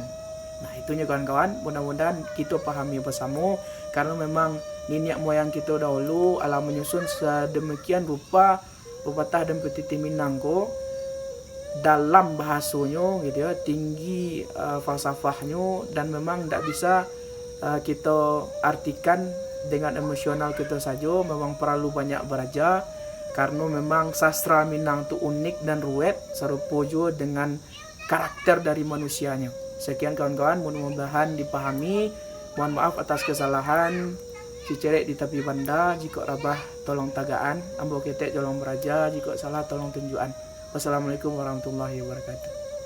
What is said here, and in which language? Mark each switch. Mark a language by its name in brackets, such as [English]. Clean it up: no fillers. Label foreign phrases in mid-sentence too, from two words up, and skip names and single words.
[Indonesian] Nah, itunya kawan-kawan, mudah-mudahan kita pahami bersama, karena memang nenek moyang kita dahulu ala menyusun sedemikian rupa pepatah dan petitih Minang dalam bahasanya gitu ya, tinggi falsafahnya, dan memang tidak bisa kita artikan dengan emosional kita saja. Memang perlu banyak belajar karena memang sastra Minang itu unik dan ruwet serupa juga dengan karakter dari manusianya. Sekian kawan-kawan, mudah-mudahan dipahami. Mohon maaf atas kesalahan. [Minangkabau] Cicerek di tepi banda, jika rabah tolong tagaan, ambo ketek tolong beraja, jika salah tolong tunjukan. [Arabic] Wassalamualaikum warahmatullahi wabarakatuh.